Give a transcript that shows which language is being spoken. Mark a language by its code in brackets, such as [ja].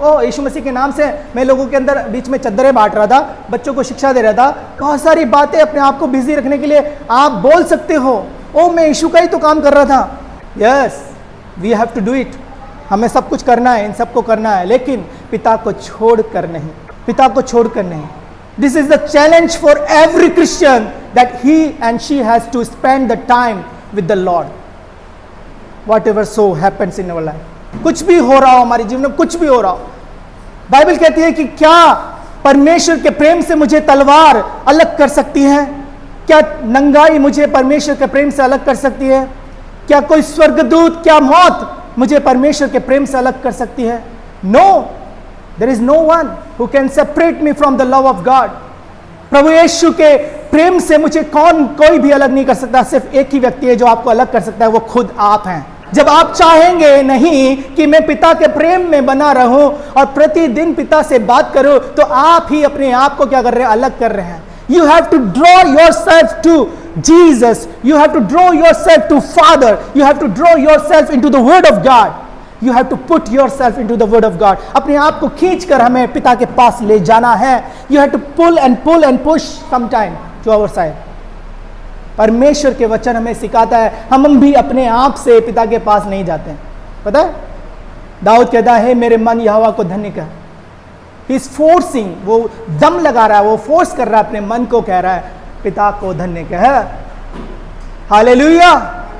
[hi] ओ यीशु मसीह के नाम से मैं लोगों के अंदर बीच में चद्दरें बांट रहा था, बच्चों को शिक्षा दे रहा था, बहुत सारी बातें अपने आप को बिजी रखने के लिए आप बोल सकते हो, ओ मैं यीशु का ही तो काम कर रहा था। [en] yes, we have to do it, [hi] हमें सब कुछ करना है, इन सबको करना है, लेकिन पिता को छोड़ कर नहीं, पिता को छोड़ कर नहीं। [en] This is the challenge for every Christian that he and she has to spend the time with the Lord. Whatever so happens in our life. [hi] कुछ भी हो रहा हो हमारे जीवन में, कुछ भी हो रहा हो, बाइबल कहती है कि क्या परमेश्वर के प्रेम से मुझे तलवार अलग कर सकती है? क्या नंगाई मुझे परमेश्वर के प्रेम से अलग कर सकती है? क्या कोई स्वर्गदूत, क्या मौत मुझे परमेश्वर के प्रेम से अलग कर सकती है? [en] No. There is no one who can separate me from the love of God. [hi] प्रभु यीशु के प्रेम से मुझे कोई भी अलग नहीं कर सकता। सिर्फ एक ही व्यक्ति है जो आपको अलग कर सकता है, वो खुद आप हैं। जब आप चाहेंगे नहीं कि मैं पिता के प्रेम में बना रहूं और प्रतिदिन पिता से बात करूं, तो आप ही अपने आप को क्या कर रहे हैं, अलग कर रहे हैं। [en] You have to draw yourself to Jesus. You have to draw yourself to Father. You have to draw yourself into the Word of God. You have to put yourself into the Word of God. [hi] अपने आप को खींच कर हमें पिता के पास ले जाना है। [en] You have to pull and push sometime to our side. [hi] परमेश्वर के वचन हमें सिखाता है, हम भी अपने आप से पिता के पास नहीं जाते हैं। पता है, दाऊद कहता है मेरे मन यहोवा को धन्य कर। [en] He is forcing, [hi] वो दम लगा रहा है, वो फोर्स कर रहा है अपने मन को, कह रहा है पिता को धन्य कह। हालेलुया।